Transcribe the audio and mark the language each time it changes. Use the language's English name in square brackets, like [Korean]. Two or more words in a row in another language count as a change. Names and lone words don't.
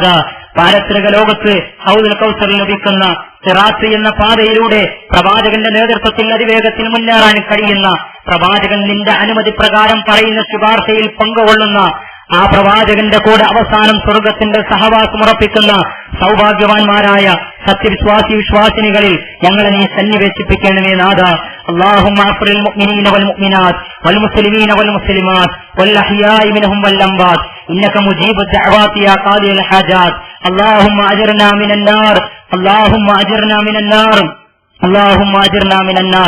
[Malayalam] പാരത്രിക ലോകത്ത് ഹൗദുൽ കൗസറിൽ ലഭിക്കുന്ന സിറാത്ത് എന്ന പാതയിലൂടെ പ്രവാചകന്റെ നേതൃത്വത്തിൽ അതിവേഗത്തിൽ മുന്നേറാൻ കഴിയുന്ന, പ്രവാചകൻ നിന്റെ അനുമതി പ്രകാരം പറയുന്ന ശുപാർശയിൽ പങ്കുകൊള്ളുന്ന ആ പ്രവാചകന്റെ കൂടെ അവസാനം സ്വർഗത്തിന്റെ സഹവാസം ഉറപ്പിക്കുന്ന സൗഭാഗ്യവാന്മാരായ വിശ്വാസിനികളിൽ ഞങ്ങളെ നീ സന്നിവേശിപ്പിക്കണമേ നാഥ. [Arabic] اللهم اغفر للمؤمنين والمؤمنات والمسلمين والمسلمات والأحياء منهم والأموات إنك مجيب الدعوات يا قاضي الحاجات. اللهم أجرنا من النار، اللهم أجرنا من النار، اللهم أجرنا من النار.